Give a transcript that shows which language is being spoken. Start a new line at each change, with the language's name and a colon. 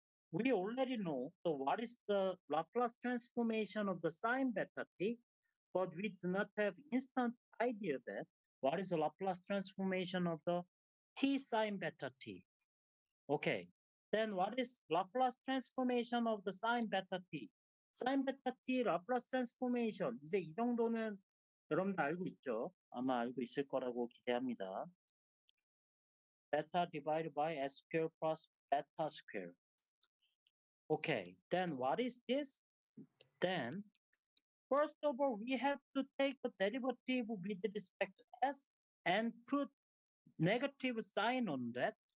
English: we already know so what is the Laplace transformation of the sine beta t, but we do not have instant idea that what is the Laplace transformation of the t sine beta t. Okay, then what is Laplace transformation of the sine beta t? sine beta t Laplace transformation
Korean: 이제 이 정도는 여러분들 알고 있죠? 아마 알고 있을 거라고 기대합니다.
English: Beta divided by s square plus beta square. Okay, then what is this? Then, first of all, we have to take the derivative with respect to s and put negative sign on that.